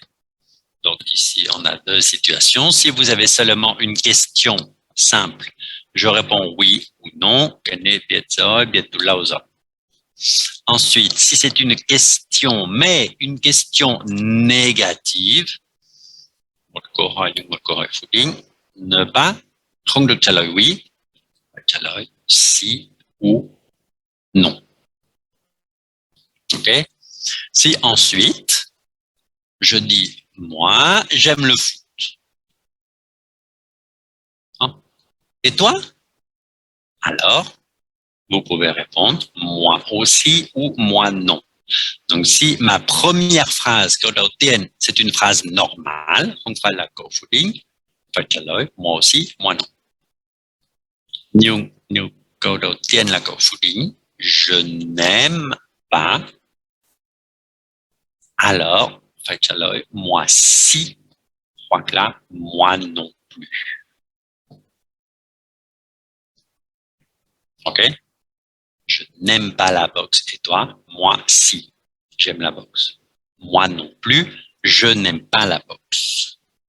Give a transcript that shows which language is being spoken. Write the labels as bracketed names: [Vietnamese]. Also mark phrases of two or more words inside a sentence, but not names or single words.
[French] Donc ici, on a deux situations. Si vous avez seulement une question simple, je réponds oui ou non. Ensuite, si c'est une question, mais une question négative, ne pas, [Vietnamese] không được trả lời oui, phải trả lời [French] si ou non. OK? Si ensuite, je dis moi, j'aime le foot. Hein? Et toi? Alors, vous pouvez répondre moi aussi ou moi non. Donc, si ma première phrase, c'est une phrase normale, [Vietnamese] không phải là câu phủ định, phải trả lời [French] moi aussi, moi non. [Vietnamese] Nhưng câu đầu tiên là câu phủ định, [French] je n'aime pas, alors [Vietnamese] phải trả lời [French] moi si, [Vietnamese] hoặc là [French] moi non plus. OK? Je n'aime pas la boxe. Et toi? Moi, si. J'aime la boxe. Moi non plus, je n'aime pas la boxe.